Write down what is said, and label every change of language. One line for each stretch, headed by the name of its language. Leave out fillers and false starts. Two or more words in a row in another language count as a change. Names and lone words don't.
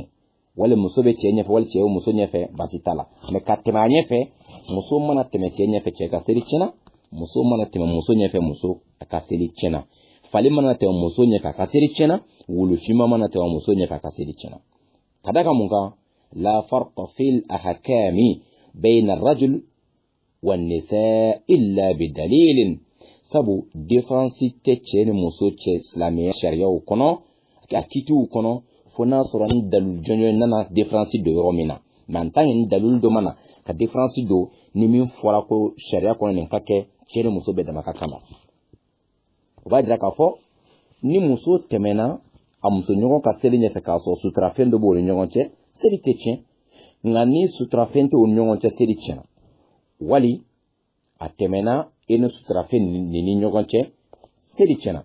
Bambara: Wali muso bɛ cɛ ɲɛfɛ wali cɛ ye muso ɲɛfɛ basi t'a la mais ka tɛmɛ a ɲɛfɛ muso mana tɛmɛ cɛ ɲɛfɛ cɛ ka seli tiɲɛna. Muso mana tɛmɛ muso ɲɛfɛ muso a ka seli tiɲɛna. Fali mana tɛmɛ muso ɲɛfɛ a ka seli tiɲɛna. Wulu finma mana tɛmɛ muso ɲɛfɛ a ka seli tiɲɛna. Ka da kan mun kan la
Arabic: فرق في الأحكام بين الرجل والنساء إلا بدليل.
Bambara: Sabu différence tɛ cɛ ni muso cɛ silamɛya sariyaw kɔnɔ a kitiw kɔnɔ fo n'a sɔrɔ ni dalil jɔnjɔn nana différence do yɔrɔ min na mais
French: en tant que
Bambara: ni dalil dɔ mana ka différence do ni min fɔra ko sariya kɔnɔ nin ka kɛ cɛ ni muso bɛɛ dama ka kan na. O b'a jira k'a fɔ ni muso tɛmɛna a muso ɲɔgɔn ka seli ɲɛfɛ k'a sɔrɔ suturafɛn dɔ b'o ni ɲɔgɔn cɛ seli tɛ tiɲɛ. Nka ni suturafɛn tɛ o ni ɲɔgɔn cɛ seli tiɲɛna. Wali a tɛmɛna e ni suturafɛn ni ɲɔgɔn cɛ seli tiɲɛna.